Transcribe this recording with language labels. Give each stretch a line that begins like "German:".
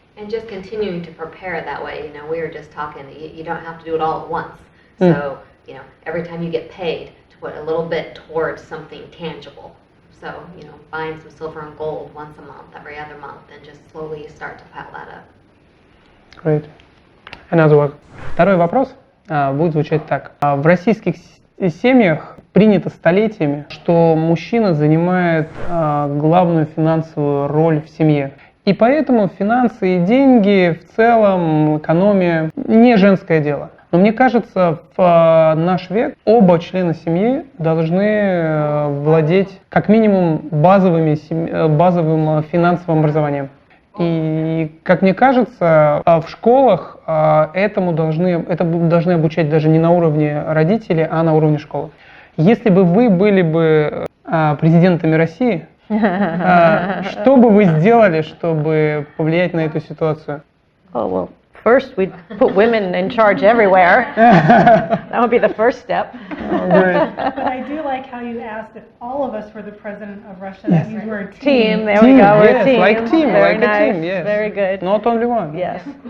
English: And just continuing to prepare it that way. We were just talking, you don't have to do it all at once. So, every time you get paid, to put a little bit towards something tangible. So, buying some silver and gold once a month, every other month, and just slowly start to pile that up. Great. Another one.
Russian: Второй вопрос будет звучать так. В российских семьях принято столетиями, что мужчина занимает главную финансовую роль в семье. И поэтому финансы и деньги, в целом, экономия, не женское дело. Но мне кажется, в наш век оба члена семьи должны владеть как минимум базовым финансовым образованием. И, как мне кажется, в школах этому должны обучать даже не на уровне родителей, а на уровне школы. Если бы вы были бы президентами России, что бы вы сделали, чтобы повлиять на эту ситуацию?
English: Oh, well, first we'd put women in charge everywhere. That would be the first step. But I do like how you asked if all of us were the president of Russia. That means we're a team. There we go. We're a team. Like team, Very like nice. a team, yes. Very good. Not only one. Yes.